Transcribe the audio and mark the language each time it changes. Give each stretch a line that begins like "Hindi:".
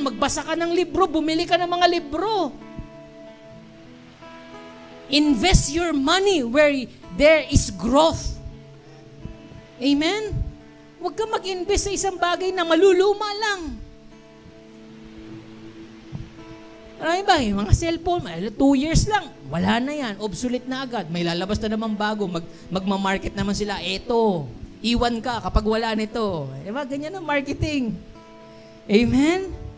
Filipino: Magbasa ka ng libro, bumili ka ng mga libro.
English: Invest your money where there is growth.
Filipino: Amen? Huwag ka mag-invest sa isang bagay na maluluma lang. Marami ba? Mga cellphone, 2 years lang. Wala na yan. Obsolete na agad. May lalabas na naman bago. Magmamarket naman sila. Eto. Iwan ka kapag wala nito. Diba? Ganyan ang marketing. Amen?